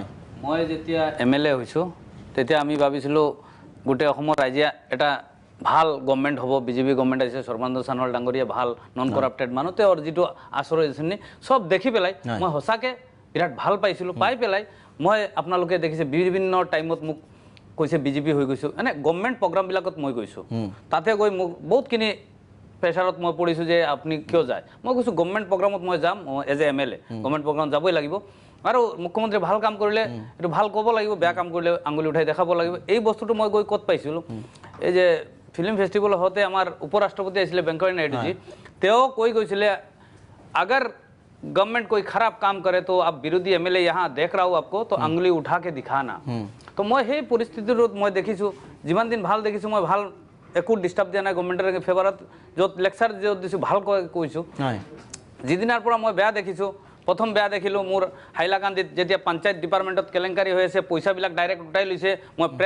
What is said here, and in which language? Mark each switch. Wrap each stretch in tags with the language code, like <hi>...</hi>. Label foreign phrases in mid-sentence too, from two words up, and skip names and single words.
<as>মই যেতিয়া MLA হৈছোঁ তেতিয়া আমি ভাবিছিলোঁ গোটেই অসমৰ ৰাইজে এটা ভাল গভৰ্ণমেণ্ট হ'ব বিজেপি গভৰ্ণমেণ্ট আছে সৰ্বানন্দ সোণোৱাল ডাঙৰীয়া ভাল</as> <en>non corrupted</en> <as>মানুহ তেওঁৰ যিটো আচৰণ আঁচনি চব দেখি পেলাই মই সঁচাকৈ বিৰাট ভাল পাইছিলোঁ পাই পেলাই মই আপোনালোকে দেখিছে বিভিন্ন টাইমত মোক কৈছে বিজেপি হৈ গৈছোঁ এনে গভৰ্ণমেণ্ট প্ৰগ্ৰামবিলাকত মই গৈছোঁ তাতে গৈ মোক বহুতখিনি প্ৰেছাৰত মই পৰিছোঁ যে আপুনি কিয় যায় মই কৈছোঁ গভৰ্ণমেণ্ট প্ৰগ্ৰামত মই যাম</as> <en>as a MLA</en> <as>গভৰ্ণমেণ্ট প্ৰগ্ৰামত যাবই লাগিব আৰু মুখ্যমন্ত্ৰীয়ে ভাল কাম কৰিলে এইটো ভাল ক'ব লাগিব বেয়া কাম কৰিলে আঙুলি উঠাই দেখাব লাগিব এই বস্তুটো মই গৈ ক'ত পাইছিলোঁ এই যে</as> <en>film festival</en> <hi>होते हमारे उपराष्ट्रपति इसलिए वेंकैया नायडू जी तो कोई गए अगर गवर्नमेंट कोई खराब काम करे तो आप विरोधी MLA यहाँ देख रहा हूँ आपको तो अंगुली उठा के दिखाना तो मैं সেই</hi> <as>পৰিস্থিতিৰ মই দেখিছোঁ যিমান দিন ভাল দেখিছোঁ মই ভাল একো ডিস্টার্ব দিয়া নাই গভৰ্ণমেণ্টৰ ফেভাৰত য'ত লেকচাৰ য'ত দিছোঁ ভাল কৈছোঁ যিদিনাৰ পৰা মই বেয়া দেখিছোঁ প্ৰথম বেয়া দেখিলোঁ মোৰ হাইলাকান্দিত যেতিয়া পঞ্চায়ত ডিপাৰ্টমেণ্টত কেলেংকাৰী হৈ আছে পইচাবিলাক ডাইৰেক্ট উঠাই লৈছে মই প্ৰেছ</as>